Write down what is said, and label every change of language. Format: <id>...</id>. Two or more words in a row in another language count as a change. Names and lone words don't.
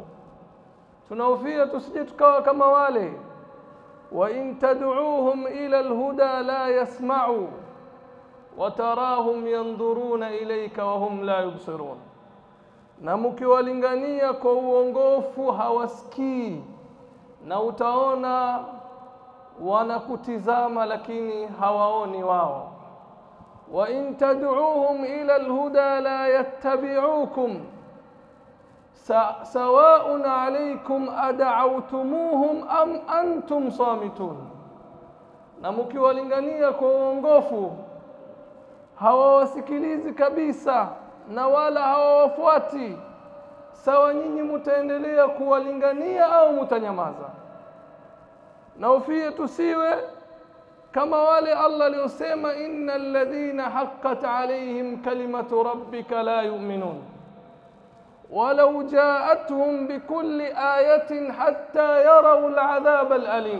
<sw>Tunahofia tusije tukawa kama wale,</sw> <ar>وإن تدعوهم إلى الهدى لا يسمعوا وتراهم ينظرون إليك وهم لا يبصرون,</ar> <sw>na mkiwalingania kwa uongofu hawasikii, na utaona wanakutizama lakini hawaoni wao.</sw> <ar>وإن تدعوهم إلى الهدى لا يتبعوكم سواء عليكم أدعوتموهم أم أنتم صامتون,</ar> <sw>na mkiwalingania kwa uongofu hawawasikilizi kabisa na wala hawawafuati, sawa nyinyi mtaendelea kuwalingania au mtanyamaza. Na ufie tusiwe kama wale Allah aliyosema</sw> <ar>إن الذين حقت عليهم كلمة ربك لا يؤمنون ولو جاءتهم كل آية حتى يروا العذاب الأليم.</ar>